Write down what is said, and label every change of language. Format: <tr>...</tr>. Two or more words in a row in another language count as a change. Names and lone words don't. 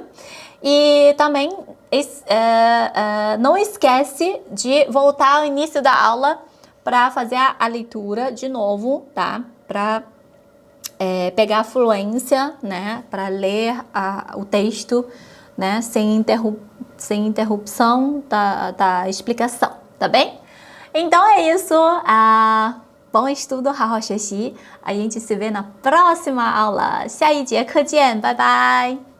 <pt>E também não esquece de voltar ao início da aula para fazer a leitura de novo, tá? Para pegar a fluência, né? Para ler o texto, né? Sem interrupção da explicação, tá bem? Então é isso. Bom estudo,</pt> <zh>好好学习.</zh> <pt>A gente se vê na próxima aula.</pt> <zh>下一节课见，拜拜。</zh>